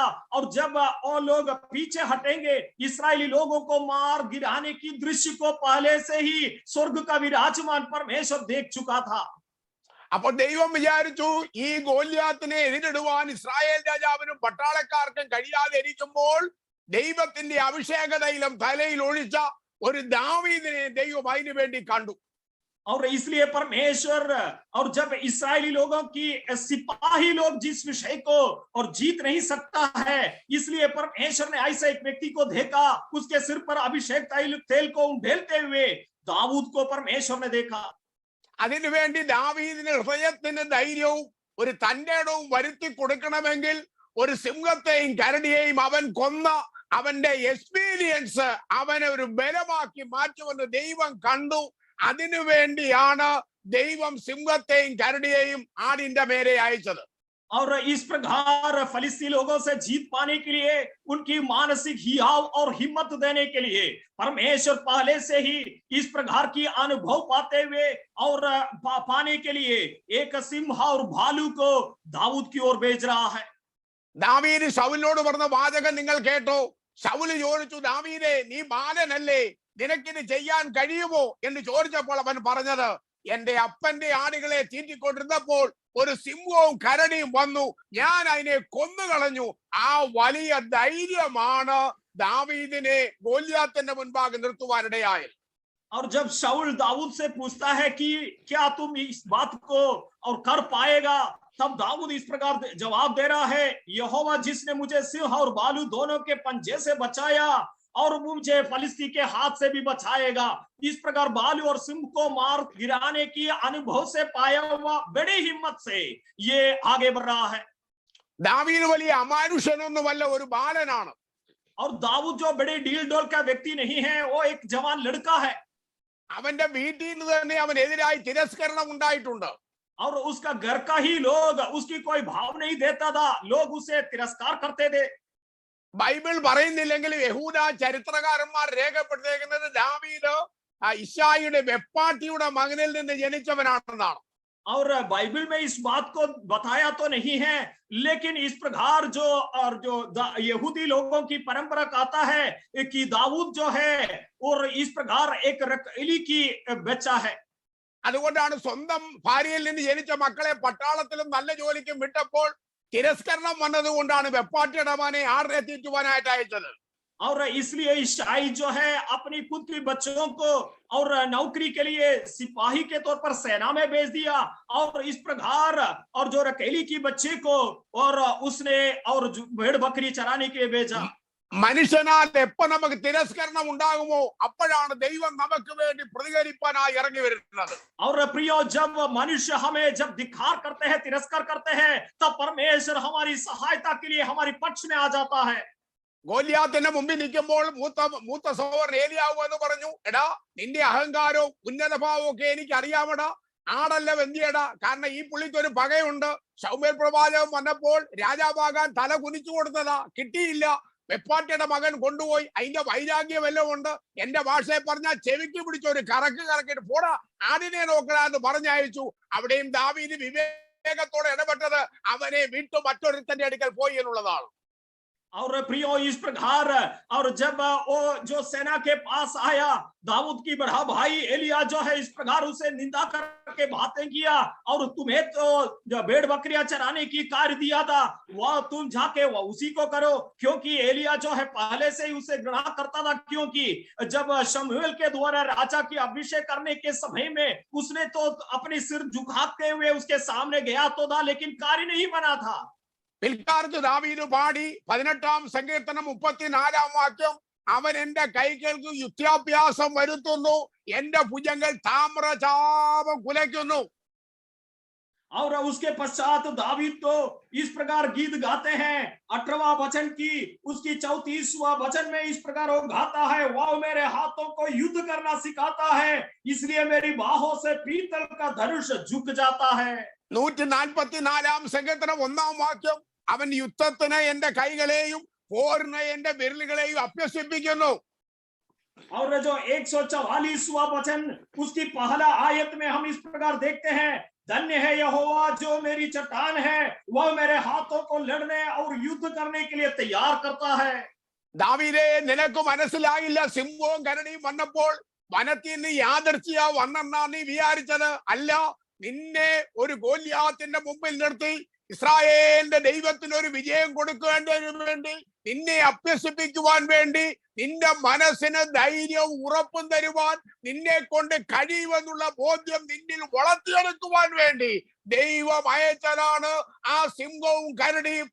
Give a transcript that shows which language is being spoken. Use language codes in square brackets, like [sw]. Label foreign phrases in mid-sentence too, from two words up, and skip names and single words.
[hi] और जब वो लोग पीछे हटेंगे, इस्राएली लोगों को मार गिराने की दृश्य को पहले से ही स्वर्ग का विराजमान परमेश्वर देख चुका था। [ml] അപ്പോൾ ദൈവം വിചാരിച്ചു, ഈ ഗോലിയാത്തിനെ എതിരിടുവാൻ ഇസ്രായേൽ രാജാവിനും പട്ടാളക്കാർക്കും കഴിയാതെ ഇരിക്കുമ്പോൾ ദൈവത്തിന്റെ അഭിഷേക തൈലം തലയിൽ ഒഴിച്ച ഒരു ദാവീദിനെ ദൈവം അതിനു വേണ്ടി കണ്ടു. [hi] और इसलिए परमेश्वर, और जब इस्राएली लोगों की सिपाही लोग जिस विषय को और जीत नहीं सकता है, इसलिए परमेश्वर ने ऐसा एक व्यक्ति को देखा, उसके सिर पर अभिषेक तेल को उंडेलते हुए दाऊद को परमेश्वर ने देखा। [ml] അതിനുവേണ്ടി ദാവീദിന്റെ ഹൃദയത്തിന് ധൈര്യവും ഒരു തന്റേടവും വരുത്തി കൊടുക്കണമെങ്കിൽ ഒരു സിംഹത്തെയും കരടിയെയും അവൻ കൊന്ന അവന്റെ എക്സ്പീരിയൻസ് അവനെ ഒരു ബലമാക്കി മാറ്റുമെന്ന് ദൈവം കണ്ടു. അതിനുവേണ്ടിയാണ് ദൈവം സിംഹത്തെയും കരടിയെയും ആടിന്റെ മേലെ അയച്ചത്. [hi] और इस प्रकार फलिस्ती लोगों से जीत पाने के लिए, उनकी मानसिक हियाव और हिम्मत देने के लिए परमेश्वर पहले से ही इस प्रकार की अनुभव पाते हुए और पाने के लिए एक सिंह और भालू को दाऊद की ओर भेज रहा है। [ml] ദാവീദ് ശൗലിനോട് പറഞ്ഞ വാചകം നിങ്ങൾ കേട്ടോ? ശൗല് ചോദിച്ചു, ദാവീദേ, നീ ബാലനല്ലേ, നിനക്കിത് ചെയ്യാൻ കഴിയുമോ എന്ന് ചോദിച്ചപ്പോൾ അവൻ പറഞ്ഞത്, എന്റെ അപ്പന്റെ ആടുകളെ തീറ്റിക്കൊണ്ടിരുന്നപ്പോൾ ഒരു സിംഹവും കരടിയും വന്നു, ഞാൻ അതിനെ കൊന്നുകളഞ്ഞു. ആ വലിയ ധൈര്യമാണ് ദാവീദിനെ ഗോലിയാത്തിന്റെ മുൻപാകെ നിർത്തുവാനിടയായത്. [hi] और जब शाऊल दाऊद से पूछता है कि क्या तुम इस बात को और कर पाएगा, तब दाऊद इस प्रकार जवाब दे रहा है, यहोवा जिसने मुझे सिंह और भालू दोनों के पंजे से बचाया और मुझे फलिस्ती के हाथ से भी बचाएगा। इस प्रकार भालू और सिंह को मार गिराने की अनुभव से पाया हुआ बड़ी हिम्मत से ये आगे बढ़ रहा है। [ml] ദാവീദ് വലിയ അമാനുഷനൊന്നുമല്ല, ഒരു ബാലനാണ്. [hi] और दाऊद जो बड़े डील डोल का व्यक्ति नहीं है, वो एक जवान लड़का है। [ml] അവന്റെ വീട്ടിൽ നിന്ന് തന്നെ അവനെതിരായി തിരസ്കരണം ഉണ്ടായിട്ടുണ്ട്. [hi] और उसका घर का ही लोग उसकी कोई भाव नहीं देता था, लोग उसे तिरस्कार करते थे। [ml] ബൈബിൾ പറയുന്നില്ലെങ്കിലും യഹൂദ ചരിത്രകാരന്മാർ രേഖപ്പെടുത്തിയിരിക്കുന്നത് ദാവീദ് ഇശ്ശായിയുടെ വെപ്പാട്ടിയുടെ മകനിൽ നിന്ന് ജനിച്ചവനാണെന്നാണ്. [hi] और बाइबल में इस बात को बताया तो नहीं है, लेकिन इस प्रकार जो यहूदी लोगों की परंपरा कहता है कि दाऊद जो है और इस प्रकार एक रखैली की बच्चा है। [ml] അതുകൊണ്ടാണ് സ്വന്തം ഭാര്യയിൽ നിന്ന് ജനിച്ച മക്കളെ പട്ടാളത്തിലും നല്ല ജോലിക്കും വിട്ടപ്പോൾ തിരസ്കരണം വന്നതുകൊണ്ടാണ് വെപ്പാട്ടിയുടെ മകനെ ആടിനെ തീറ്റുവാനായിട്ട് അയച്ചത്. [hi] और इसलिए ईशाई जो है अपनी खुद की बच्चों को और नौकरी के लिए सिपाही के तौर पर सेना में भेज दिया, और इस प्रकार और जो रकेली की बच्चे को और उसने और भेड़ बकरी चराने के लिए भेजा। [ml] മനുഷ്യനാൽ എപ്പോ നമുക്ക് തിരസ്കരണം ഉണ്ടാകുമോ അപ്പോഴാണ് ദൈവം നമുക്ക് വേണ്ടി പ്രതികരിപ്പാനായി ഇറങ്ങി വരുന്നത്. [hi] और प्रियो, जब मनुष्य हमें जब धिक्कार करते हैं, तिरस्कार करते हैं, तब परमेश्वर हमारी सहायता के लिए हमारे पक्ष में आ जाता है। [ml] ഗോലിയാത്തിന്റെ മുമ്പിൽ നിൽക്കുമ്പോൾ മൂത്ത സഹോദരൻ ഏലിയാവ് എന്ന് പറഞ്ഞു, എടാ നിന്റെ അഹങ്കാരവും ഉന്നതഭാവവും ഒക്കെ എനിക്ക് അറിയാമടാ, ആടല്ല വെന്തിയടാ. കാരണം ഈ പുള്ളിക്ക് ഒരു പകയുണ്ട്. ശൗമേൽ പ്രവാചകൻ വന്നപ്പോൾ രാജാവാകാൻ തല കുനിച്ചു കൊടുത്തതാ, കിട്ടിയില്ല. വെപ്പാട്ടിയുടെ മകൻ കൊണ്ടുപോയി. അതിന്റെ വൈരാഗ്യം വല്ലതും ഉണ്ട്. എന്റെ ഭാഷയെ പറഞ്ഞാൽ ചെവിക്ക് പിടിച്ചൊരു കറക്കിട്ട് പോടാ ആടിനെ നോക്കടാ എന്ന് പറഞ്ഞയച്ചു. അവിടെയും ദാവീദ് വിവേകത്തോടെ ഇടപെട്ടത് അവനെ വിട്ടു മറ്റൊരുത്തന്റെ അടുക്കൽ പോയി എന്നുള്ളതാണ്. [hi] और प्रियो, इस प्रकार और जब वो जो सेना के पास आया, दाऊद की बड़ा भाई एलिया जो है इस प्रकार उसे निंदा करके बातें किया, और तुम्हें तो जो भेड़ बकरियां चराने की कार्य दिया था वह तुम जाके उसी को करो, क्योंकि एलिया जो है पहले से ही उसे घृणा करता था। क्योंकि जब शमूएल के द्वारा राजा की अभिषेक करने के समय में उसने तो अपने सिर झुकाते हुए उसके सामने गया तो था, लेकिन कार्य नहीं बना था। [ml] പിൽക്കാലത്ത് ദാവീദ് പാടി 18-ാം സങ്കീർത്തനം 34-ാം വാക്യം, അവൻ എന്റെ കൈകൾക്ക് യുദ്ധാഭ്യാസം വരുത്തുന്നു, എന്റെ ഭുജങ്ങൾ താമ്രചാപം കുലയ്ക്കുന്നു. [hi] और उसके पश्चात दावीद तो इस प्रकार गीत गाते हैं। 18वां वचन की उसकी 34वां वचन में इस प्रकार वो गाता है, वह मेरे हाथों को युद्ध करना सिखाता है, इसलिए मेरी बाहों से पीतल का धनुष झुक जाता है। [ml] 144-ാം സങ്കീർത്തനം 1-ാം വാക്യം, അവൻ യുദ്ധത്തിന് എന്റെ കൈകളെയും പോരിന് എന്റെ വിരലുകളെയും അഭ്യസിപ്പിക്കുന്നു. [hi] और जो 144वां वचन उसकी पहला आयत में हम इस प्रकार देखते हैं, धन्य है यहोवा जो मेरी चट्टान है, वह मेरे हाथों को लड़ने और युद्ध करने के लिए तैयार करता है। [ml] ദാവീദേ, നിനക്ക് മനസ്സിലായില്ല, സിംഹവും കരടിയും വന്നപ്പോൾ വനത്തിൽ നിന്ന് യാദർച്ഛിയാ വന്നെന്നാ നീ വിചാരിച്ചത് അല്ല. നിന്നെ ഒരു ഗോലിയാത്തിന്റെ മുമ്പിൽ നിർത്തി ഇസ്രായേലിന്റെ ദൈവത്തിന് ഒരു വിജയം കൊടുക്കേണ്ടതിനു വേണ്ടി, നിന്നെ അഭ്യസിപ്പിക്കുവാൻ വേണ്ടി, നിന്റെ മനസ്സിന് ധൈര്യവും ഉറപ്പും തരുവാൻ നിന്നെ കൊണ്ട് കഴിയുമെന്നുള്ള ബോധ്യം നിന്നിൽ വളർത്തിയെടുക്കുവാൻ വേണ്ടി ദൈവം അയച്ചതാണ് ആ സിംഹവും കരടിയും.